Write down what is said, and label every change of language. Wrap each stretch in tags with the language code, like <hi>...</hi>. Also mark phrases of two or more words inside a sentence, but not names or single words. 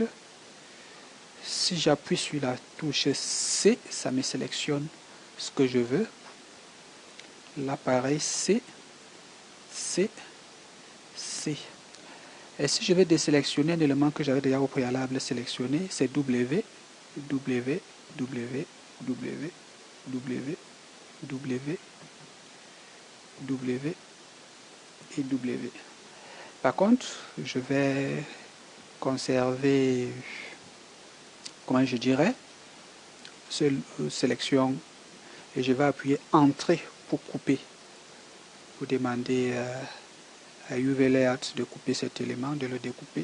<fr>Si j'appuie sur la touche C, ça me sélectionne ce que je veux. Là, pareil, C, C, C. Et si je vais désélectionner un élément que j'avais déjà au préalable sélectionné, c'est W, W, W, W, W, W, W et W. Par contre, je vais conserver, comment je dirais, sélection, et je vais appuyer Entrée pour couper, pour demander à UV Layout de couper cet élément, de le découper.</fr>